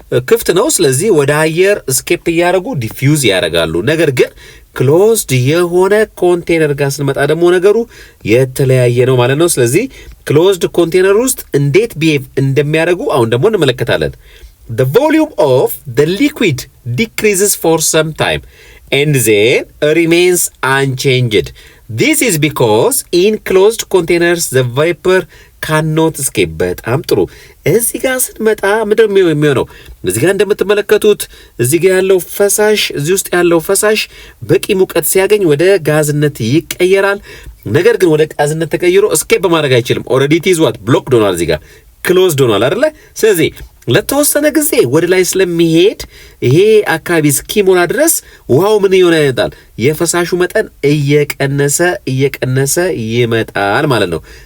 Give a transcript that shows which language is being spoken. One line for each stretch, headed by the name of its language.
Amharic: ክፍት ነው ስለዚህ ወደ አየር ስኬፕ ያደርጉ ዲፊውዝ ያደርጋሉ ነገር ግን ክሎዝድ የሆነ ኮንቴነር ጋር ስንመጣ ደግሞ ነገሩ የተለያየ ነው ማለት ነው ስለዚህ ክሎዝድ ኮንቴነር ውስጥ እንዴት ቢሄቭ እንደሚያደርጉ አሁን ደግሞ እንመለከታለን
English: The volume of the liquid decreases for some time and then remains unchanged. This is because in closed containers the vapor cannot escape.
Amharic: በጣም ጥሩ እዚህ ጋር ስንመጣ ምንድነው የሚሆነው እዚህ ጋር እንደምትመለከቱት እዚህ ጋር ያለው ፈሳሽ እዚህ ውስጥ ያለው ፈሳሽ በቂ ሙቀት ሲያገኝ ወደ ጋዝነት ይቀየራል ነገር ግን ወደ ጋዝነት ተቀይሮ escape በማድረግ አይችልም
English: already it is what blocked
Amharic: ሆኗል እዚህ ጋር closed ሆኗል አይደለ ስለዚህ ለተወሰነ ጊዜ ወደ ላይ ስለሚሄድ ይሄ አካባቢ እስኪሞላ ድረስ ውሃው ምን ይሆናል የፈሳሹ መጠን እየቀነሰ ይመጣል ማለት ነው